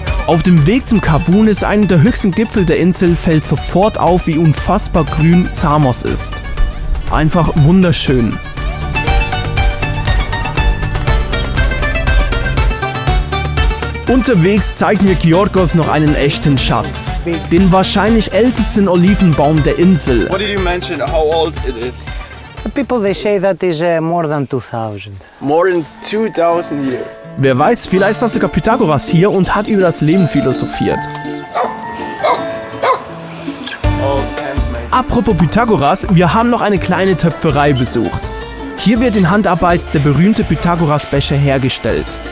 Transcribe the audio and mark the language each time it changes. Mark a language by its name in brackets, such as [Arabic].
[German] Auf dem Weg zum Kavunis, einem der höchsten Gipfel der Insel, fällt sofort auf, wie unfassbar grün Samos ist. Einfach wunderschön. Unterwegs zeigt mir Georgos noch einen echten Schatz. Den wahrscheinlich ältesten Olivenbaum der Insel. [English] What did you mention? How old it is? The people, they say that is more than 2000. More than 2000 years. [German] Wer weiß, vielleicht ist das sogar Pythagoras hier und hat über das Leben philosophiert. Apropos Pythagoras, wir haben noch eine kleine Töpferei besucht. Hier wird in Handarbeit der berühmte Pythagoras-Becher hergestellt.